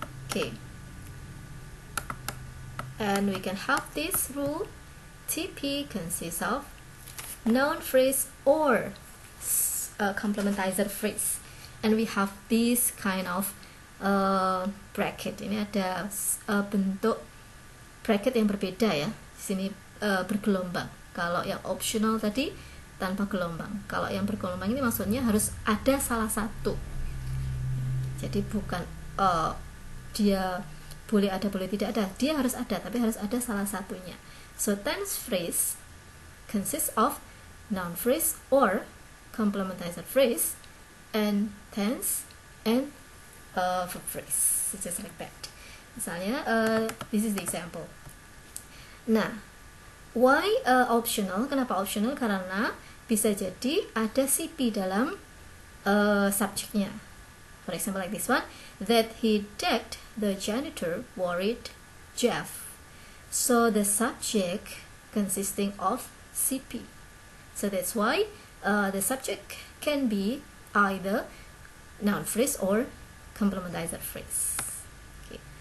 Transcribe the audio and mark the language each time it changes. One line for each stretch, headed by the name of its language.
English: Okay, and we can have this rule: TP consists of noun phrase or complementizer phrase, and we have this kind of bracket.
Indonesian: Ini ada bentuk bracket yang berbeda ya. Di sini bergelombang. Kalau yang optional tadi tanpa gelombang. Kalau yang bergelombang ini maksudnya harus ada salah satu. Jadi bukan dia boleh ada boleh tidak ada. Dia harus ada, tapi harus ada salah satunya.
English: So tense phrase consists of noun phrase or complementizer phrase and tense and verb phrase. It's just like that.
Indonesian: Misalnya,
English: this is the example. Nah, why optional?
Indonesian: Kenapa optional? Karena bisa jadi ada CP dalam subjeknya.
English: For example, like this one, that he tagged the janitor worried Jeff. So the subject consisting of CP. So that's why the subject can be either noun phrase or complementizer phrase. Okay.